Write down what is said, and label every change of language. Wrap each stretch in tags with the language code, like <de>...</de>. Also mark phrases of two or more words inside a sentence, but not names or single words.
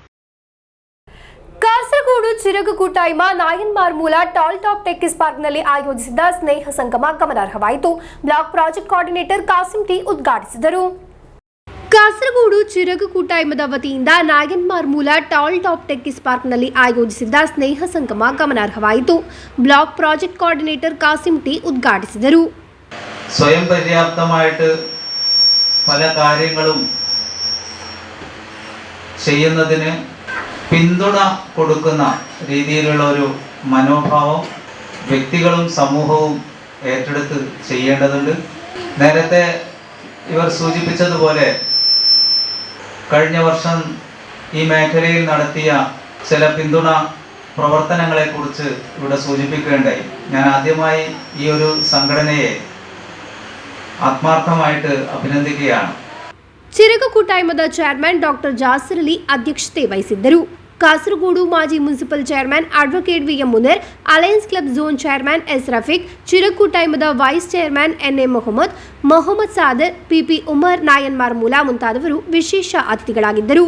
<kn>ಕಾಸರಗೋಡು ಚಿರಗು ಕೂಟಾಯ್ಮ ನಾಯನ್ಮಾರ್ ಮೂಲ ಟಾಲ್ ಟಾಪ್ ಟೆಕ್ಕಿಸ್ ಪಾರ್ಕ್ನಲ್ಲಿ ಆಯೋಜಿಸಿದ್ದ ಸ್ನೇಹ ಸಂಗಮ ಗಮನಾರ್ಹವಾಯಿತು.</kn> <en>Block Project Coordinator</en> <kn>ಕಾಸಿಂ ಟಿ ಉದ್ಘಾಟಿಸಿದರು. ಕಾಸರಗೋಡು ಚಿರಗು ಕೂಟಾಯ್ಮದ ವತಿಯಿಂದ ನಾಯನ್ಮಾರ್ ಮೂಲ ಟಾಲ್ ಟಾಪ್ ಟೆಕ್ಕಿಸ್ ಪಾರ್ಕ್ನಲ್ಲಿ ಆಯೋಜಿಸಿದ್ದ ಸ್ನೇಹ ಸಂಗಮ ಗಮನಾರ್ಹವಾಯಿತು.</kn> <en>Block Project Coordinator</en> <kn>ಕಾಸಿಂ ಟಿ ಉದ್ಘಾಟಿಸಿದರು.</kn> <ml>സ്വയം പര്യാപ്തമായിട്ട് പല കാര്യങ്ങളും ചെയ്യുന്നതിന് പിന്തുണ കൊടുക്കുന്ന രീതിയിലുള്ള ഒരു മനോഭാവം വ്യക്തികളും സമൂഹവും ഏറ്റെടുത്ത് ചെയ്യേണ്ടതുണ്ട്. നേരത്തെ ഇവർ സൂചിപ്പിച്ചതുപോലെ കഴിഞ്ഞ വർഷം ഈ മേഖലയിൽ നടത്തിയ ചില പിന്തുണ പ്രവർത്തനങ്ങളെക്കുറിച്ച് ഇവിടെ സൂചിപ്പിക്കുകയുണ്ടായി. ഞാൻ ആദ്യമായി ഈ ഒരു സംഘടനയെ ആത്മാർത്ഥമായിട്ട് അഭിനന്ദിക്കുകയാണ്.</ml> <kn>ಚಿರಕ ಕೂಟಾಯ್ಮದ</kn> <en>Chairman Doctor</en> <kn>ಜಾಸಿರ್ ಅಲಿ ಅಧ್ಯಕ್ಷತೆ ವಹಿಸಿದ್ದರು. ಕಾಸರಗೋಡು ಮಾಜಿ</kn> <en>Municipal Chairman Advocate</en> <kn>ವಿ ಎಂ ಮುನೀರ್,</kn> <en>Alliance Club Zone Chairman</en> <kn>ಎಸ್ ರಫೀಕ್, ಚಿರಕ ಕೂಟಾಯ್ಮದ</kn> <en>Vice Chairman</en> <kn>ಎನ್ ಎ ಮೊಹಮ್ಮದ್ ಸಾದರ್, ಪಿಪಿ ಉಮರ್, ನಾಯನ್ ಮಾರ್ಮೂಲಾ ಮುಂತಾದವರು ವಿಶೇಷ ಅತಿಥಿಗಳಾಗಿದ್ದರು.</kn>